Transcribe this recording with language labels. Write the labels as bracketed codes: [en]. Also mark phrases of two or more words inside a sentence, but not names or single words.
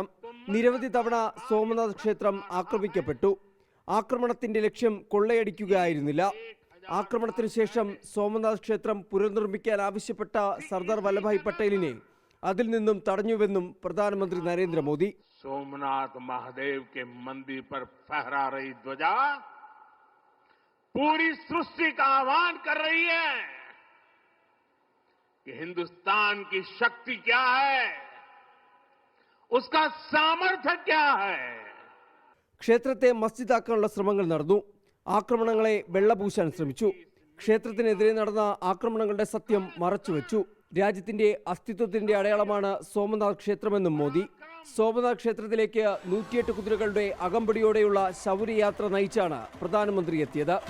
[ml] നിരവധി തവണ സോമനാഥ് ക്ഷേത്രം ആക്രമിക്കപ്പെട്ടു. ആക്രമണത്തിന്റെ ലക്ഷ്യം കൊള്ളയടിക്കുകയായിരുന്നില്ല. ആക്രമണത്തിനു ശേഷം സോമനാഥ് ക്ഷേത്രം പുനർനിർമ്മിക്കാൻ ആവശ്യപ്പെട്ട സർദാർ വല്ലഭായ് പട്ടേലിനെ അതിൽ നിന്നും തടഞ്ഞുവെന്നും പ്രധാനമന്ത്രി നരേന്ദ്രമോദി. [hi] സോമനാഥ് മഹാദേവ് के मंदिर पर फहरा रही ध्वजा पूरी सृष्टि का आह्वान कर रही है कि हिंदुस्तान की शक्ति क्या है, उसका सामर्थ्य क्या है. [ml] ക്ഷേത്രത്തെ മസ്ജിദാക്കാനുള്ള ശ്രമങ്ങൾ നടന്നു. ആക്രമണങ്ങളെ വെള്ളപൂശാൻ ശ്രമിച്ചു. ക്ഷേത്രത്തിനെതിരെ നടന്ന ആക്രമണങ്ങളുടെ സത്യം മറച്ചുവെച്ചു. രാജ്യത്തിന്റെ അസ്തിത്വത്തിന്റെ അടയാളമാണ് സോമനാഥ് ക്ഷേത്രമെന്നും മോദി. സോമനാഥ് ക്ഷേത്രത്തിലേക്ക് 108 കുതിരകളുടെ അകമ്പടിയോടെയുള്ള ശൗര്യയാത്ര നയിച്ചാണ് പ്രധാനമന്ത്രി എത്തിയത്.